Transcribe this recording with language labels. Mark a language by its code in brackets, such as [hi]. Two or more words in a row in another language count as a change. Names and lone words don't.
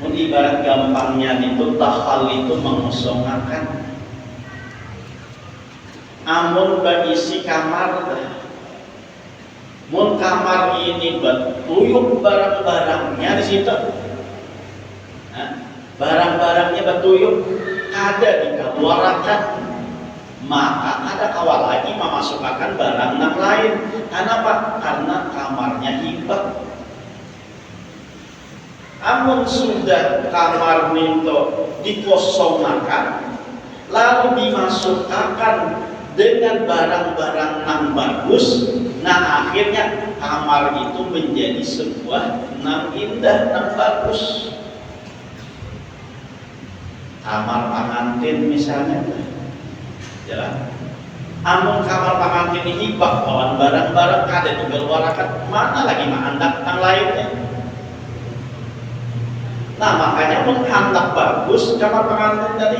[bjn] Mun ibarat gampangnya itu tahal itu mengosongakan. Amun berisi kamar dah. Mun kamar ini betuyuk barang-barangnya di situ. Nah, barang-barangnya betuyuk ada dikeluarkan, maka ada kawal lagi memasukkan barang yang lain. [id] Kenapa? Karena kamarnya hibah. Amun sudah kamar minto dikosongkan, lalu dimasukkan dengan barang-barang yang bagus, nah akhirnya kamar itu menjadi sebuah yang indah, yang bagus. Kamar pengantin misalnya, ya. [bjn] Amun kamar pengantin ini bakalan barang-barang kada dikeluarkan, mana lagi mahandak yang lainnya. Nah makanya menghandak bagus kamar pengantin tadi.